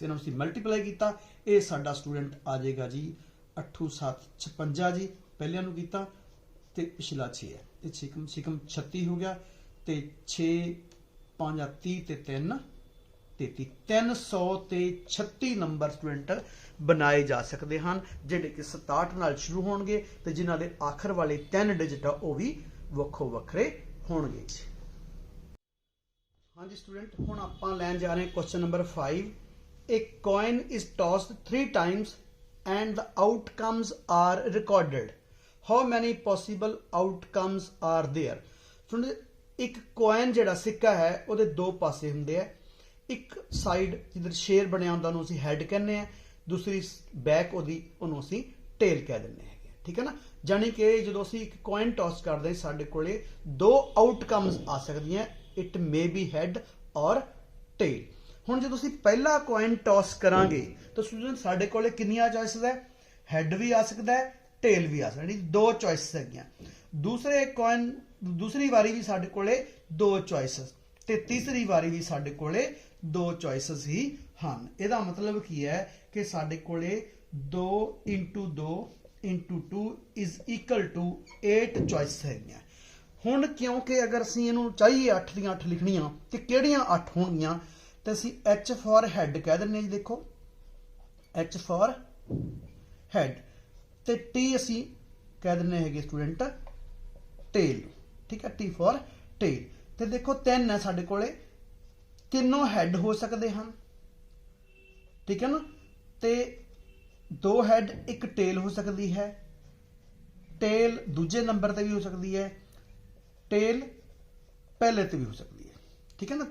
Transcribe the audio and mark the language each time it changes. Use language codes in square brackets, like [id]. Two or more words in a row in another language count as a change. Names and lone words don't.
[pa] ਇਹਨਾਂ ਨੂੰ ਅਸੀਂ ਮਲਟੀਪਲਾਈ ਕੀਤਾ, ਇਹ ਸਾਡਾ ਸਟੂਡੈਂਟ ਆ ਜਾਏਗਾ ਜੀ 8 7 56 ਜੀ, ਪਹਿਲਿਆਂ ਨੂੰ ਕੀਤਾ ਤੇ ਪਿਛਲਾ 6 ਹੈ, ਤੇ 6 36 ਹੋ ਗਿਆ, ਤੇ 6 5 30 ਤੇ 3 33 336 ਨੰਬਰ ਸਟੂਡੈਂਟ ਬਣਾਏ ਜਾ ਸਕਦੇ ਹਨ, ਜਿਹੜੇ ਕਿ 67 ਨਾਲ ਸ਼ੁਰੂ ਹੋਣਗੇ ਤੇ ਜਿਨ੍ਹਾਂ ਦੇ ਆਖਰ ਵਾਲੇ 3 ਡਿਜਿਟ ਆ ਉਹ ਵੀ ਵੱਖੋ ਵੱਖਰੇ ਹੋਣਗੇ। ਹਾਂਜੀ ਸਟੂਡੈਂਟ, ਹੁਣ ਆਪਾਂ ਲੈਣ ਜਾ ਰਹੇ ਹਾਂ [en] question number [pa] 5। [en] A coin is tossed 3 times and the outcomes are recorded. How many possible outcomes are there? [pa] ਇੱਕ ਕੋਇਨ ਜਿਹੜਾ ਸਿੱਕਾ ਹੈ ਉਹਦੇ ਦੋ ਪਾਸੇ ਹੁੰਦੇ ਆ, ਇੱਕ ਸਾਈਡ ਜਿੱਧਰ ਸ਼ੇਰ ਬਣਿਆ ਹੁੰਦਾ ਉਹਨੂੰ ਅਸੀਂ ਹੈਡ ਕਹਿੰਦੇ ਆ, ਦੂਸਰੀ ਬੈਕ ਉਹਨੂੰ ਅਸੀਂ ਟੇਲ ਕਹਿ ਦਿੰਦੇ ਹੈਗੇ, ਠੀਕ ਹੈ ਨਾ। ਜਾਨੀ ਕਿ ਜਦੋਂ ਅਸੀਂ ਇੱਕ [en] coin toss [pa] ਕਰਦੇ ਸਾਡੇ ਕੋਲੇ ਦੋ ਆਊਟਕਮਸ ਆ ਸਕਦੀਆਂ, [en] it may be head or tail. [pa] ਹੁਣ ਜਦੋਂ ਅਸੀਂ ਪਹਿਲਾ [en] coin toss [pa] ਕਰਾਂਗੇ ਤਾਂ ਸਟੂਡੈਂਟ ਸਾਡੇ ਕੋਲੇ ਕਿੰਨੀਆਂ ਚੋਇਸਸ ਹੈ, ਹੈਡ ਵੀ ਆ ਸਕਦਾ ਹੈ, ਟੇਲ ਵੀ ਆ ਸਕਦਾ, ਦੋ ਚੋਇਸਸ ਹੈਗੀਆਂ। ਦੂਸਰੀ ਵਾਰੀ ਵੀ ਸਾਡੇ ਕੋਲੇ ਦੋ ਚੋਇਸਸ, ਤੇ ਤੀਸਰੀ ਵਾਰੀ ਵੀ ਸਾਡੇ ਕੋਲੇ ਦੋ ਚੋਇਸਸ ਹੀ ਹਨ। ਇਹਦਾ ਮਤਲਬ ਕੀ ਹੈ ਕਿ ਸਾਡੇ ਕੋਲੇ [en] 2 into 2 into 2 is equal to 8 [pa] ਚੋਇਸ ਹੈਗੀਆਂ। ਹੁਣ ਕਿਉਂਕਿ ਅਗਰ ਅਸੀਂ ਇਹਨੂੰ ਚਾਹੀਏ 8 ਦੀਆਂ 8 ਲਿਖਣੀਆਂ ਤੇ ਕਿਹੜੀਆਂ 8 ਹੋਣਗੀਆਂ, ਤੇ ਅਸੀਂ [en] H for head [pa] ਕਹਿ ਦਿੰਦੇ ਜੀ, ਦੇਖੋ [en] H for head, [pa] ਤੇ T ਅਸੀਂ ਕਹਿ ਦਿੰਦੇ ਹੈਗੇ ਸਟੂਡੈਂਟ ਟੇਲ, ਠੀਕ ਹੈ, [en] T for tail। [pa] ਤੇ ਦੇਖੋ 3 ਹੈ ਸਾਡੇ ਕੋਲੇ, ਤਿੰਨੋਂ ਹੈਡ ਹੋ ਸਕਦੇ ਹਨ, ਠੀਕ ਹੈ ਨਾ, ਤੇ 2 ਹੈਡ 1 ਟੇਲ ਹੋ ਸਕਦੀ ਹੈ, ਟੇਲ ਦੂਜੇ ਨੰਬਰ ਤੇ ਵੀ ਹੋ ਸਕਦੀ ਹੈ, ਟੇਲ ਪਹਿਲੇ ਤੇ ਵੀ ਹੋ ਸਕਦੀ ਹੈ, ਠੀਕ ਹੈ ਨਾ।